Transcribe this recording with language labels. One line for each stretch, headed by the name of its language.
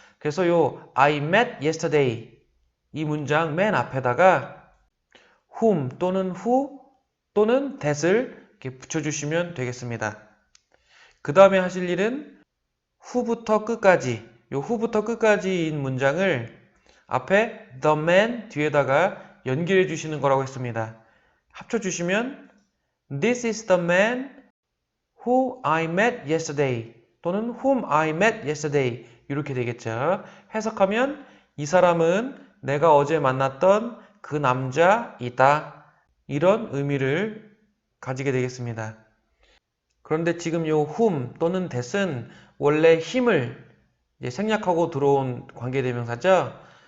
Korean: 그래서 요
English: I met yesterday
Korean: 이 문장 맨 앞에다가 whom 또는 who 또는 that을 이렇게 붙여주시면 되겠습니다. 그 다음에 하실 일은 who부터 끝까지, 요 who부터 끝까지인 문장을 앞에
English: the man
Korean: 뒤에다가 연결해 주시는 거라고 했습니다. 합쳐주시면
English: This is the man who I met yesterday 또는 whom I met yesterday
Korean: 이렇게 되겠죠. 해석하면 이 사람은 내가 어제 만났던 그 남자이다. 이런 의미를 가지게 되겠습니다. 그런데 지금 요 whom 또는 that은 원래 힘을 생략하고 들어온 관계대명사죠.